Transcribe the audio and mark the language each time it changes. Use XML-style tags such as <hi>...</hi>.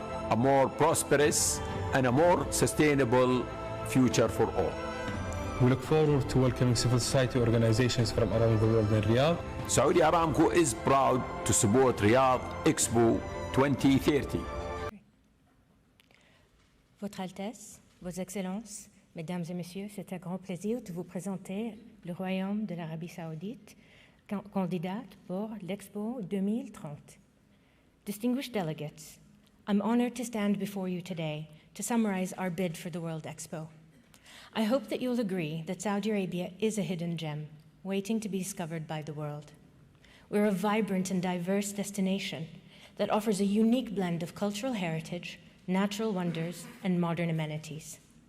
<en>a more prosperous and a more sustainable future for all. We look forward to welcoming civil society organizations from around the world in Riyadh. Saudi Aramco is proud to support Riyadh Expo 2030.</en> <fr>Votre Altesse, Vos Excellences, Mesdames et Messieurs, c'est un grand plaisir de vous présenter le Royaume de l'Arabie Saoudite, candidate pour l'Expo 2030.</fr> <en>Distinguished delegates, I'm honored to stand before you today to summarize our bid for the World Expo. I hope that you'll agree that Saudi Arabia is a hidden gem waiting to be discovered by the world. We're a vibrant and diverse destination that offers a unique blend of cultural heritage, natural wonders, and modern amenities.</en>